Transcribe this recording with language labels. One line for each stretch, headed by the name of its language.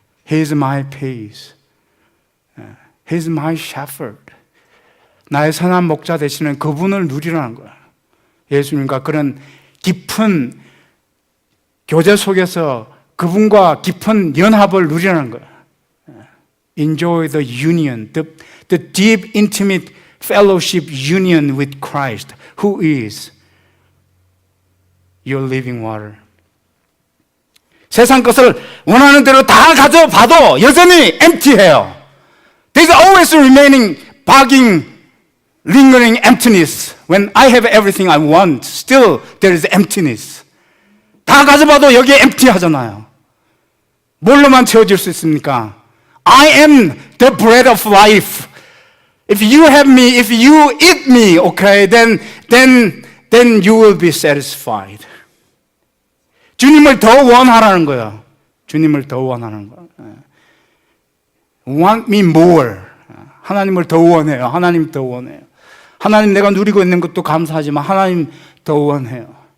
English: He is my peace. He is my shepherd.
Korean: 나의 선한 목자 되시는 그분을 누리라는 거예요. 예수님과 그런 깊은 교제 속에서 그분과 깊은 연합을 누리라는 거예요.
English: Enjoy the union, the deep, intimate fellowship union with Christ, who is your living water.
Korean: 세상 것을 원하는 대로 다 가져봐도 여전히 empty해요.
English: There's always remaining, bugging, lingering emptiness. When I have everything I want, still there is emptiness.
Korean: 다 가져봐도 여기에 empty하잖아요. 뭘로만 채워질 수 있습니까?
English: I am the bread of life. If you have me, if you eat me, okay, then you will be satisfied.
Korean: 주님을 더 원하라는 거예요. 주님을 더 원하는 거예요.
English: Want me more.
Korean: 하나님을 더 원해요. 하나님 더 원해요. 하나님 내가 누리고 있는 것도 감사하지만 하나님 더 원해요.